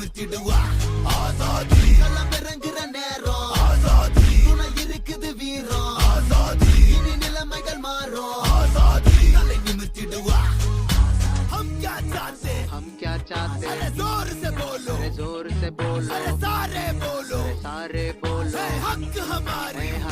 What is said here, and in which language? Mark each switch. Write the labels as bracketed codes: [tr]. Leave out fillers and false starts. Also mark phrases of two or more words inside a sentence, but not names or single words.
[ta] நிமித்திடுவா ஆசாதி களம் இறங்குற நேரம் ஆசாதி துணை இருக்குது வீரம் ஆசாதி இனி நிலைமைகள் மாறும் ஆசாதி தலை நிமித்திடுவா [hi] हम क्या चाहते अरे जोर से बोलो अरे सारे बोलो हक हमारे